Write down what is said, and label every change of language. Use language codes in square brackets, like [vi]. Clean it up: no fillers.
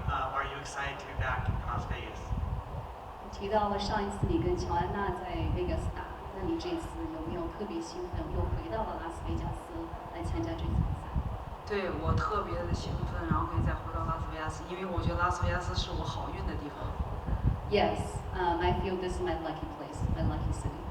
[en] Are you excited to be back in Las Vegas? [zh] 提到了上一次你跟乔安娜在 Vegas 打，那你这次有没有特别兴奋，又回到了拉斯维加斯来参加这场赛？对我特别的兴奋，然后可以再回到拉斯维加斯，因为我觉得拉斯维加斯是我好运的地方。 [en] Yes, I feel this is my lucky place, my lucky city.